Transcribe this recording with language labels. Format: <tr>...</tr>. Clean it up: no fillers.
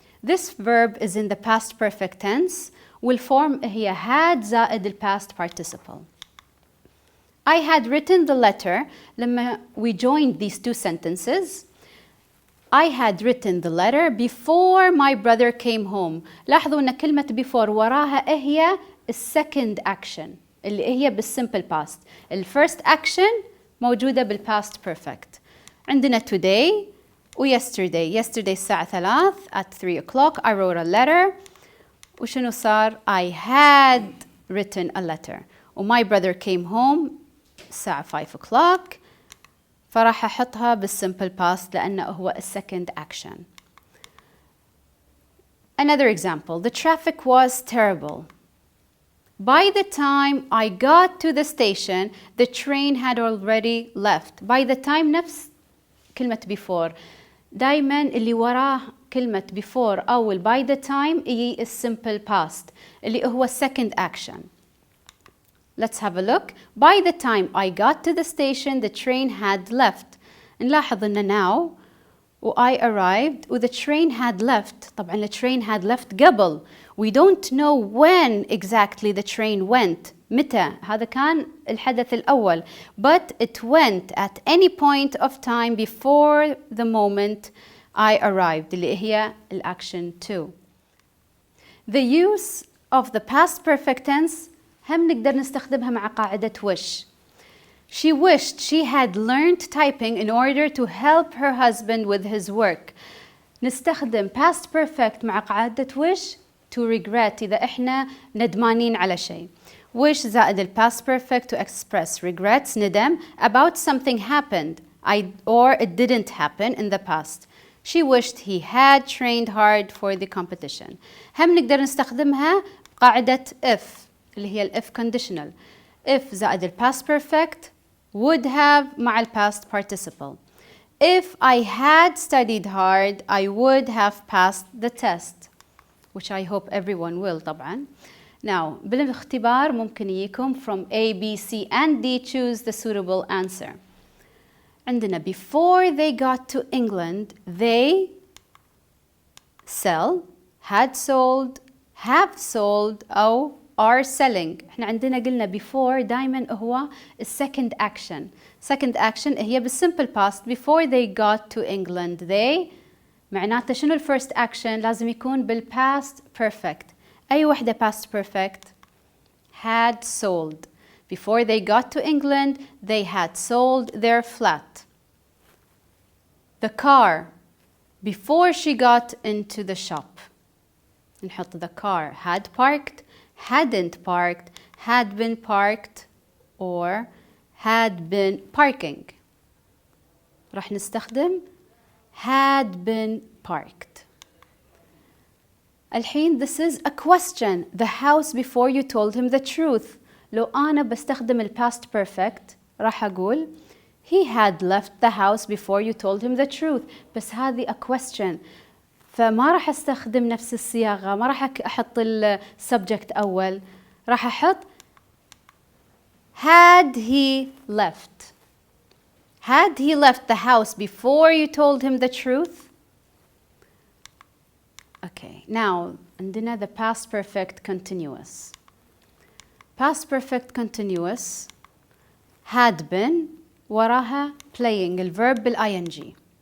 <en>This verb is in the past perfect tense والform</en> <ar>هي</ar> <en>had زائد past participle. I had written the letter</en> <ar>لما</ar> <en>we joined these two sentences. I had written the letter before my brother came home.</en> <ar>لاحظوا أن كلمة before وراها هي second action اللي هي بالsimple past. first action موجودة بالpast perfect. عندنا today و yesterday.</ar> <en>Yesterday</en> <ar>الساعة 3</ar> <en>at 3 o'clock I wrote a letter.</en> <ar>وشنو صار؟</ar> <en>I had written a letter. و my brother came home</en> <ar>الساعة</ar> <en>5 o'clock.</en> <ar>فراح أحطها بالsimple past لأنه هو second action.</ar> <en>Another example. The traffic was terrible. By the time I got to the station, the train had already left.</en> <ar>By the time نفس كلمة before. دايما اللي وراه كلمة before أول by the time هي simple past اللي هو second action.</ar> <en>Let's have a look. By the time I got to the station, the train had left.</en> <ar>نلاحظ إن</ar> <en>now و I arrived و the train had left. طبعا the train had left</en> <ar>قبل.</ar> <en>We don't know when exactly the train went.</en> <ar>متى؟ هذا كان الحدث الأول.</ar> <en>But it went at any point of time before the moment I arrived.</en> <ar>اللي هي الأكشن to.</ar> <en>The use of the past perfect tense</en> <ar>هم نقدر نستخدمها مع قاعدة</ar> <en>wish. She wished she had learned typing in order to help her husband with his work.</en> <ar>نستخدم past perfect مع قاعدة wish</ar> <en>to regret</en> <ar>إذا إحنا ندمانين على شيء.</ar> <en>wish زائد ال past perfect to express regrets</en> <ar>ندم</ar> <en>about something happened or it didn't happen in the past. She wished he had trained hard for the competition.</en> <ar>هم نقدر نستخدمها قاعدة if اللي هي if conditional.</ar> <en>if زائد ال past perfect would have</en> <ar>مع ال</ar> <en>past participle. If I had studied hard, I would have passed the test, which I hope everyone will طبعا. Now,</en> <ar>بالاختبار ممكن يجيكم</ar> <en>from A, B, C and D choose the suitable answer.</en> <ar>عندنا</ar> <en>before they got to England, they sell, had sold, have sold</en> <ar>أو</ar> <en>are selling.</en> <ar>احنا عندنا قلنا before دايما هو second action.</ar> <en>Second action</en> <ar>هي</ar> <en>بالsimple past. Before they got to England, they</en> <ar>معناته شنو</ar> <en>first action</en> <ar>لازم يكون</ar> <en>بالpast perfect.</en> <ar>أي وحدة past perfect؟ had sold.</ar> <en>Before they got to England, they had sold their flat. The car. Before she got into the shop.</en> <ar>نحط</ar> <en>the car had parked, hadn't parked, had been parked, or had been parking.</en> <ar>راح نستخدم had been parked. الحين</ar> <en>this is a question. The house before you told him the truth.</en> <ar>لو أنا بستخدم ال</ar> <en>past perfect</en> <ar>راح أقول</ar> <en>he had left the house before you told him the truth.</en> <ar>بس هذه a question. فما راح أستخدم نفس الصياغة، ما راح أحط ال subject أول، راح أحط</ar> <en>had he left. Had he left the house before you told him the truth? Okay, now</en> <ar>عندنا</ar> <en>the past perfect continuous. Past perfect continuous had been</en> <ar>وراها</ar> <en>playing الverb بالing.</en>